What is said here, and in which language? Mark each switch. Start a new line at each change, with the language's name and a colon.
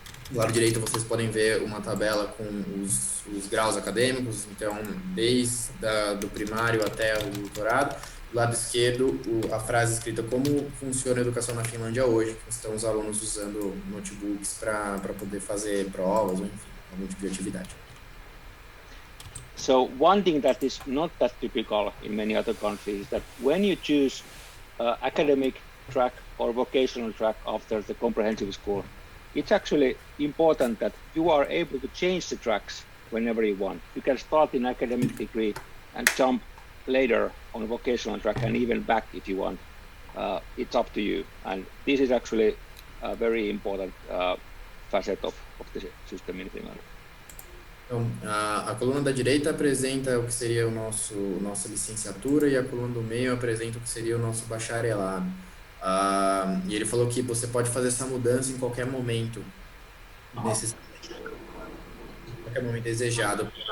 Portuguese: Do lado direito vocês podem ver uma tabela com os graus acadêmicos, então desde do primário até o doutorado. Do lado esquerdo, a frase escrita como funciona a educação na Finlândia hoje, que estão os alunos usando notebooks para poder fazer provas ou enfim, algum tipo de atividade.
English: So one thing that is not that typical in many other countries is that when you choose academic track or vocational track after the comprehensive school, it's actually important that you are able to change the tracks whenever you want. You can start in academic degree and jump later on a vocational track and even back if you want. It's up to you. And this is actually a very important facet of the system in Finland.
Portuguese: Então, a coluna da direita apresenta o que seria nossa licenciatura e a coluna do meio apresenta o que seria o nosso bacharelado. E ele falou que você pode fazer essa mudança em qualquer momento, em qualquer momento desejado.